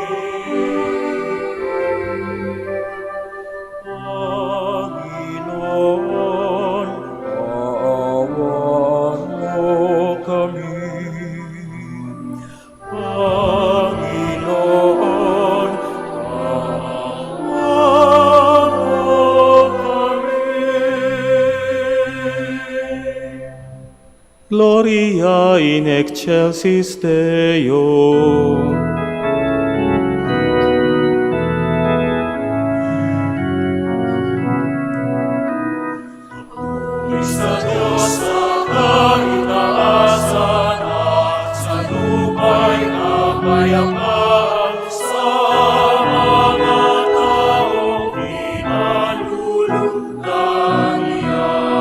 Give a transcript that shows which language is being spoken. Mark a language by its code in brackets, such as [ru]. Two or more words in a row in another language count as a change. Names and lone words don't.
[tl] Panginoon, kaawaan mo kami. Panginoon, kaawaan mo kami. [la] Gloria in excelsis Deo. [tl] Sa Diyos sa kaitaasan at sa lupa'y kapayapaan sa mga taong pinalulugdan niya.